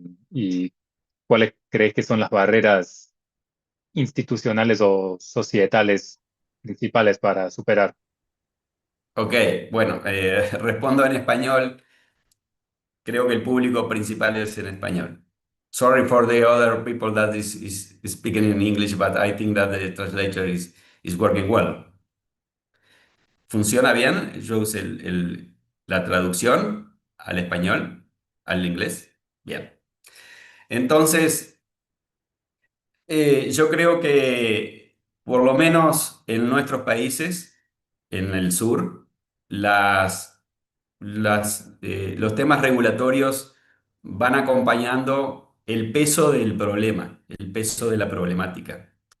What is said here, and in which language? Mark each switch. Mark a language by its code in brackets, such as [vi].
[es] ¿Y cuáles crees que son las barreras institucionales o societales principales para superar? Ok, bueno, respondo en español. Creo que el público principal es en español. [en] Sorry for the other people that is speaking in English, but I think that the translator is working well. [es] ¿Funciona bien? Yo usé la traducción al español, al inglés. Bien. Entonces, yo creo que por lo menos en nuestros países, en el sur, los temas regulatorios van acompañando el peso del problema, el peso de la problemática.